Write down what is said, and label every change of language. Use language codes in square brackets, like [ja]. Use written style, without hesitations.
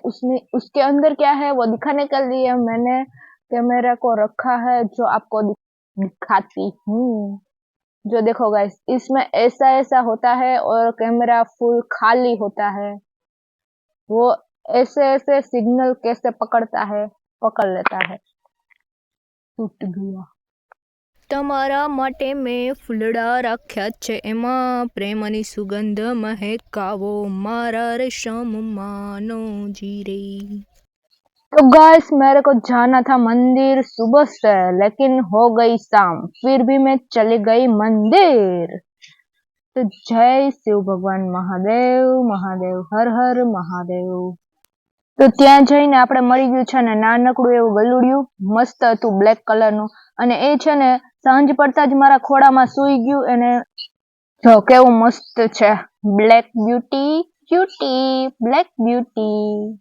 [hi] उसमें उसके अंदर क्या है वो दिखाने के लिए मैंने कैमरा को रखा है, जो आपको दिखाती हूँ। जो देखो गाइस, इसमें ऐसा ऐसा होता है और कैमरा फुल खाली होता है। वो ऐसे ऐसे सिग्नल कैसे पकड़ता है, पकड़ लेता है। टूट गया। [gu] તમારા માટે મેં ફૂલડા રાખ્યા છે, એમાં પ્રેમની સુગંધ મહેકાવો મારા રેશમમાંનો જીરે। [hi] तो गाइस, मेरे को जाना था मंदिर सुबह से, लेकिन हो गई शाम, फिर भी मैं चली गई मंदिर। तो जय शिव भगवान महादेव महादेव, हर हर महादेव। [gu] તો ત્યાં જઈને આપણે મળી ગયું છે ને નાનકડું એવું ગલુડિયું, મસ્ત હતું બ્લેક કલરનું, અને એ છે ને સાંજ પડતા જ મારા ખોળામાં સૂઈ ગયું। એને જો કેવું મસ્ત છે, black beauty, cutie black beauty.